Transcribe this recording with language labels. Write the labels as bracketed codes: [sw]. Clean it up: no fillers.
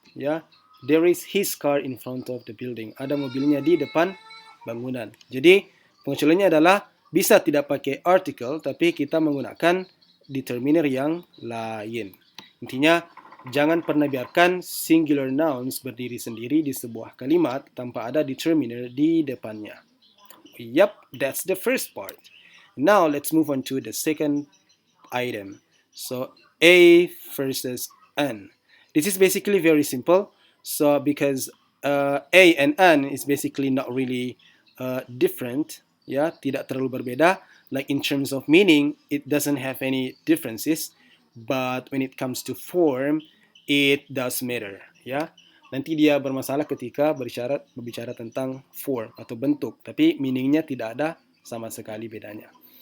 [en] Ya, there is his car in front of the building. [id] Ada mobilnya di depan bangunan. Jadi pengecualiannya adalah bisa tidak pakai article, tapi kita menggunakan determiner yang lain. Intinya, jangan pernah biarkan singular nouns berdiri sendiri di sebuah kalimat tanpa ada determiner di depannya. [en] Yep, that's the first part. Now let's move on to the second item. So A versus N. This is basically very simple. So because A and N is basically not really different, ya, [id] tidak terlalu berbeda. [en] Like in terms of meaning, it doesn't have any differences. But when it comes to form, it does matter, ya. [id] Nanti dia bermasalah ketika berbicara tentang form atau bentuk, tapi meaningnya tidak ada sama sekali bedanya.